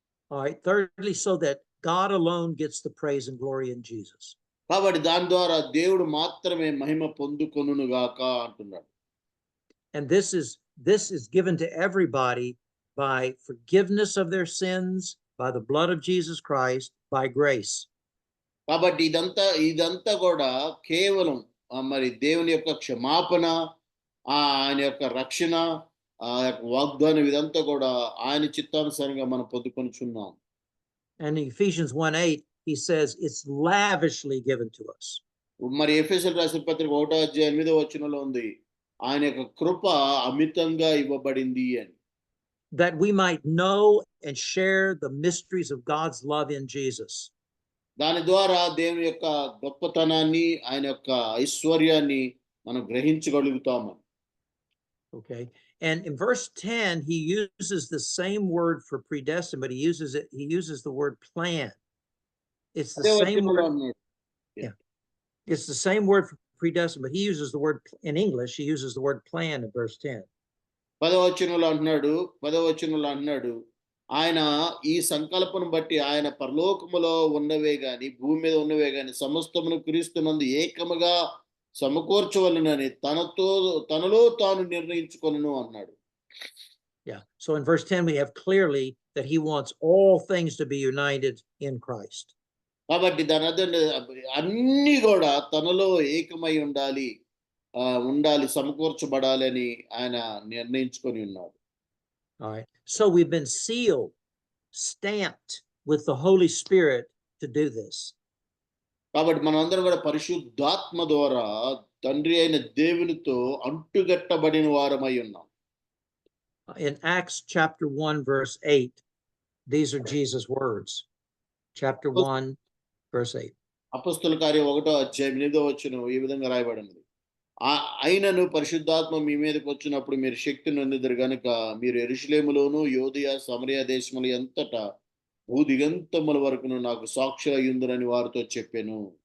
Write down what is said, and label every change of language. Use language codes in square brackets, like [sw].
[en] All right, thirdly, so that God alone gets the praise and glory in Jesus. [te] కాబట్టి దాని ద్వారా దేవుడు మాత్రమే మహిమ పొందుకొనును గాక అంటున్నాడు. [en] And this is given to everybody by forgiveness of their sins, by the blood of Jesus Christ, by grace. [te] కాబట్టి ఇదంతా కూడా కేవలం మరి దేవుని యొక్క క్షమాపణ, ఆయన యొక్క రక్షణ, ఆ యొక్క వాగ్దానం, ఇదంతా కూడా ఆయన చిత్తానుసారంగా మనం పొందుకొనిచున్నాం. [en] And in Ephesians 1:8, he says it's lavishly given to us. [te] మరి ఎఫెసీయులకు రాసిన పత్రిక 1:8 ఉంది, ఆయన యొక్క కృప అమితంగా ఇవ్వబడింది అని. [en] That we might know and share the mysteries of God's love in Jesus. [te] దాని ద్వారా దేవుని యొక్క గొప్పతనాన్ని, ఆయన యొక్క ఐశ్వర్యాన్ని మనం గ్రహించగలుగుతాము. [en] Okay. And in verse 10, he uses the same word for predestined, but he uses the word plan. It's the [te] అదే [en] same [te] వచనంలో [en] word. [te] అన్నాడు. [en] It's the same word for predestined, but he uses the word in English, he uses the word plan in verse 10. [te] 10వ వచనంలో అన్నాడు, ఆయన ఈ సంకల్పం బట్టి ఆయన పరలోకములో ఉన్నవే గాని భూమి మీద ఉన్నవే గాని సమస్తమును క్రీస్తునందు ఏకముగా సమకూర్చవలెనని తనలో తాను నిర్ణయించుకొనును అన్నాడు. [en] Yeah. So in verse 10, we have clearly that he wants all things to be united in Christ. [te] కాబట్టి దాని అర్థం అన్ని కూడా తనలో ఏకమై ఉండాలి, సమకూర్చబడాలి అని ఆయన నిర్ణయించుకొని ఉన్నాడు. [en] All right. So we've been sealed, stamped with the Holy Spirit to do this. [te] కాబట్టి మనందరం కూడా పరిశుద్ధాత్మ ద్వారా తండ్రి అయిన దేవునితో అంటుగట్టబడిన వారమై ఉన్నాం. [en] In Acts chapter 1, verse 8, these are Jesus' words. Chapter 1, verse 8. [te] అపొస్తలుల కార్యం 1:8 ఈ విధంగా రాయబడినది, అయినను పరిశుద్ధాత్మ మీ మీదకి వచ్చినప్పుడు మీరు శక్తి నొందెదరు గనుక మీరు యెరూషలేములోను యూదయ సమరయ దేశముల ఎంతటా భూదిగంతముల వరకును నాకు సాక్షులు అయ్యుందురని వారితో చెప్పెను.